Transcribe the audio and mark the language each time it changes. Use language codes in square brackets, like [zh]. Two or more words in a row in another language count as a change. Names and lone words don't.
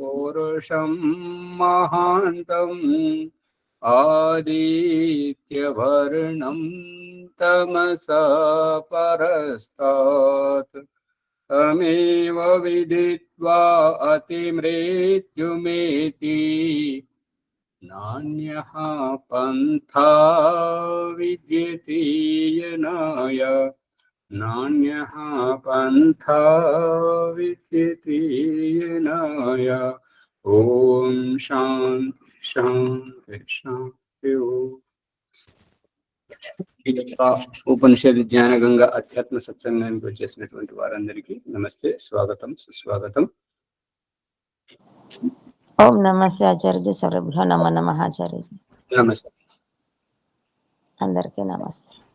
[sa] पुरुषं महान्तं आदित्यवर्णं तमसा परस्तात् तमेव विदित्वा अतिमृत्युमेति नान्यः पन्था विद्यते यनाय नान्यः पन्था विद्यते यनाय। ओम शांति शांति शांति। [te] ఉపనిషద్ జ్ఞాన గంగా అధ్యాత్మ సత్సంగానికి వచ్చేసినటువంటి వారందరికీ నమస్తే, స్వాగతం, సుస్వాగతం. ఓం నమస్తే ఆచార్యజీ. [sa] సర్వభ్యో నమో నమః ఆచార్యజీ. [te] నమస్తే అందరికీ నమస్తే.